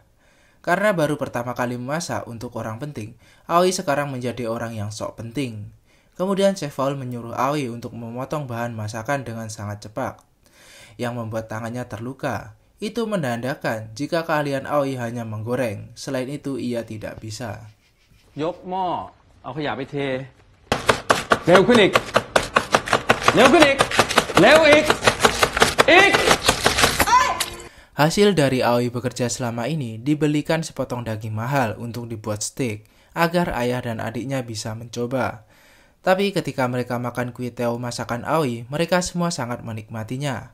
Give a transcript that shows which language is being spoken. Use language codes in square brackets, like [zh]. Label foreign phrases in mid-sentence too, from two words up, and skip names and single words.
[id] Karena baru pertama kali memasak untuk orang penting, Aoi sekarang menjadi orang yang sok penting. Kemudian Chef Paul menyuruh Aoi untuk memotong bahan masakan dengan sangat cepat, yang membuat tangannya terluka. Itu menandakan jika keahlian Aoi hanya menggoreng, selain itu ia tidak bisa. [th] ยกหม้อเอาขยะไปเทเร็วขึ้นอีกเร็วขึ้นอีกเร็วอีก [id] Hasil dari Aoi bekerja selama ini dibelikan sepotong daging mahal untuk dibuat steak agar ayah dan adiknya bisa mencoba. Tapi ketika mereka makan kue teo masakan Aoi, mereka semua sangat menikmatinya.